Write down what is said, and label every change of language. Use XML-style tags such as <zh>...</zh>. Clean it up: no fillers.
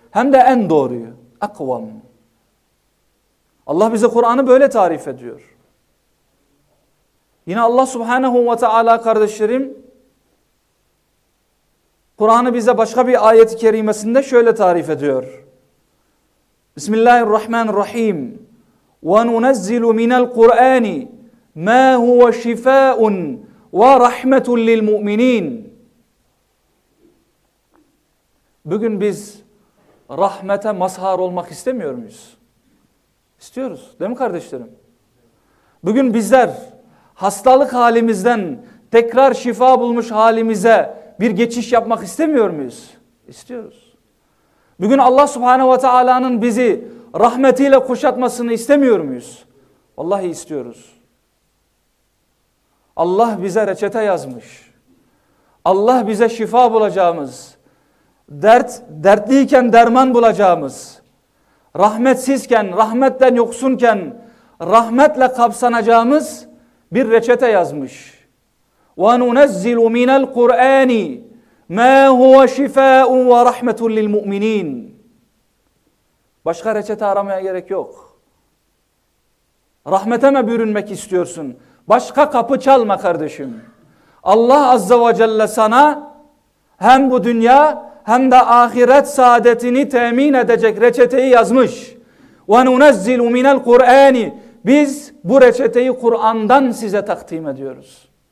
<tr>Hem de en doğruyu, akvam. Allah bize Kur'an'ı böyle tarif ediyor. Yine Allah subhanehu ve teala kardeşlerim, Kur'an'ı bize başka bir ayet-i kerimesinde şöyle tarif ediyor. Bismillahirrahmanirrahim.</tr> <ar>وَنُنَزِّلُ مِنَ الْقُرْآنِ مَا هُوَ شِفَاءٌ وَرَحْمَةٌ لِلْمُؤْمِنِينَ</ar> <tr>Bugün biz rahmete mazhar olmak istemiyor muyuz? İstiyoruz, değil mi kardeşlerim? Bugün bizler hastalık halimizden tekrar şifa bulmuş halimize bir geçiş yapmak istemiyor muyuz? İstiyoruz. Bugün Allah subhanehu ve teala'nın bizi rahmetiyle kuşatmasını istemiyor muyuz? Vallahi istiyoruz. Allah bize reçete yazmış. Allah bize şifa bulacağımız, dertliyken derman bulacağımız, rahmetsizken, rahmetten yoksunken rahmetle kapsanacağımız bir reçete yazmış.</tr> <ar>وَنُنَزِّلُ مِنَ الْقُرْآنِ مَا هُوَ شِفَاءٌ وَرَحْمَةٌ لِلْمُؤْمِنِينَ</ar> <tr>Başka reçete aramaya gerek yok. Rahmete mi bürünmek istiyorsun? Başka kapı çalma kardeşim. Allah Azze ve Celle sana hem bu dünya hem de ahiret saadetini temin edecek reçeteyi yazmış.</tr> <ar>وَنُنَزِّلُ مِنَ الْقُرْآنِ</ar> <tr>Biz bu reçeteyi Kur'an'dan size takdim ediyoruz.</tr>